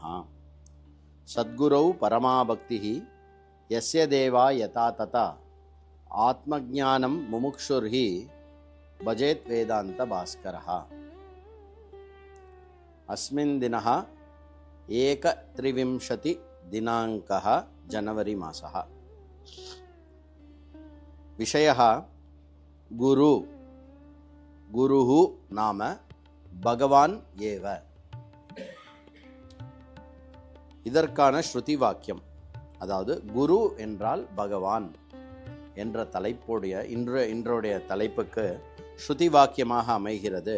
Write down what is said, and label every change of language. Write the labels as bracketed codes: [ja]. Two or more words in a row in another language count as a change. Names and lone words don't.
[sa] सद्गुरौ परमाभक्ति यस्य देवा यथा तथा आत्मज्ञानं मुमुक्षुर्हि भजेत् वेदान्त भास्करः. अस्मिन् दिनः एकत्रिविंशति दिनाङ्कः जनवरी मासः. विषयः गुरु. गुरुः नाम भगवान् एव. [ta] இதற்கான ஸ்ருதி வாக்கியம், அதாவது குரு என்றால் பகவான் என்ற தலைப்புடைய இன்றைய தலைப்புக்கு ஸ்ருதி வாக்கியமாக அமைகிறது.